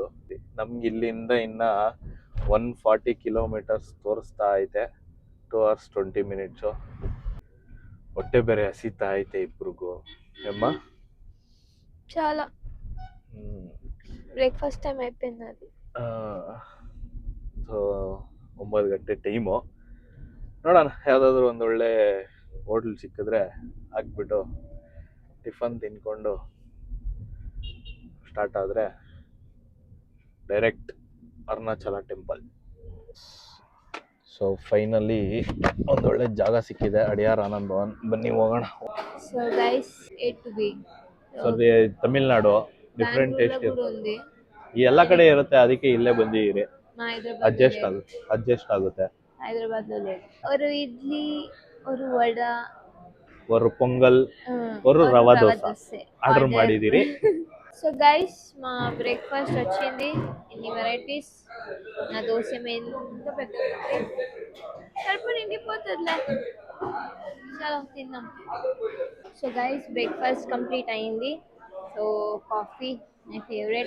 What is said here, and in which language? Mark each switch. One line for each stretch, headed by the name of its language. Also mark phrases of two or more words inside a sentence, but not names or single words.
Kannada: ನಮ್ಗೆ ಇಲ್ಲಿಂದ ಇನ್ನು 140 ಕಿಲೋಮೀಟರ್ಸ್ ತೋರಿಸ್ತಾ ಐತೆ.
English: 2 hours 20 minutes.
Kannada: ಹೊಟ್ಟೆ ಬೇರೆ ಹಸಿತಾ ಐತೆ ಇಬ್ರಿಗೂ. ಅಮ್ಮ
Telugu: చాలా
English: breakfast time
Telugu: అయిపోయింది. అది
Kannada: ಸೊ 9 ಗಂಟೆ ಟೈಮು. ನೋಡೋಣ ಯಾವುದಾದ್ರೂ ಒಂದು ಒಳ್ಳೆ ಹೋಟ್ಲ್ ಸಿಕ್ಕಿದ್ರೆ ಹಾಕ್ಬಿಟ್ಟು ಟಿಫನ್ ತಿನ್ಕೊಂಡು ಸ್ಟಾರ್ಟ್ ಆದರೆ ಡೈರೆಕ್ಟ್ ಅರುಣಾಚಲ ಟೆಂಪಲ್.
English: so finally
Kannada: ಒಂದೊಳ್ಳೆ ಜಾಗ ಸಿಕ್ಕಿದೆ, ಅಡಿಯಾರ್ ಆನಂದ್ ಭವನ್. ಬನ್ನಿ ಹೋಗೋಣ.
English: so guys A to B.
Kannada: ಸೊ ತಮಿಳ್ನಾಡು
English: different taste
Kannada: ಇರುತ್ತೆ. ಈ ಎಲ್ಲ ಕಡೆ ಇರುತ್ತೆ, ಅದಕ್ಕೆ ಇಲ್ಲೇ ಬಂದಿದ್ದೀರಿ. ಅಡ್ಜಸ್ಟ್ ಆಗುತ್ತೆ.
Telugu: హైదరాబాద్లో లేదు. ஒரு ఇడ్లీ, ஒரு వడ,
Kannada: ಒಂದು ಪೊಂಗಲ್, ಒಂದು ರವಾ ದೋಸೆ ಆರ್ಡರ್ ಮಾಡಿದ್ದೀರಿ.
English: so guys
Telugu: మా బ్రేక్ఫాస్ట్ వచ్చింది. ఇన్ని వెరైటీస్. నా దోశ ఎంత పెద్ద కడుపు నిండిపోతుందిలే. చలో తిందాం.
English: so guys breakfast complete
Telugu: అయింది.
English: so coffee my favourite.